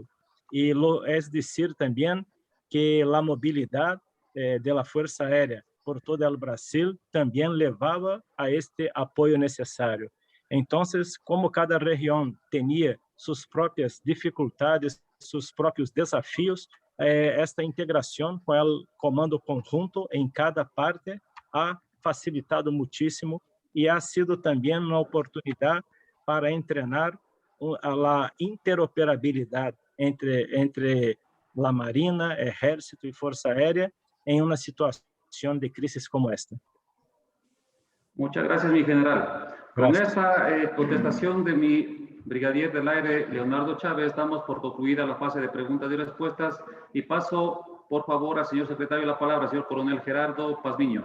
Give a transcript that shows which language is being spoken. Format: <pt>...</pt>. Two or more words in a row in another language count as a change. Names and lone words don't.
<es>Y es decir también que la movilidad de la Fuerza Aérea por todo el Brasil también llevaba a este apoyo necesario. Entonces, como cada región tenía sus propias dificultades, sus propios desafíos,</es> <pt>esta integração com o comando conjunto em cada parte</pt> <es>ha facilitado muchísimo</es> <pt>e ha sido também uma oportunidade para entrenar a interoperabilidade entre a Marina, Ejército e Força Aérea em uma situação de crise como esta.</pt> <es>Muchas gracias, mi general. Con Gracias. esta contestación de mi brigadier del aire, Leonardo Chávez, damos por concluida la fase de preguntas y respuestas y paso, por favor, al señor secretario la palabra, señor coronel Gerardo Pazmiño.</es>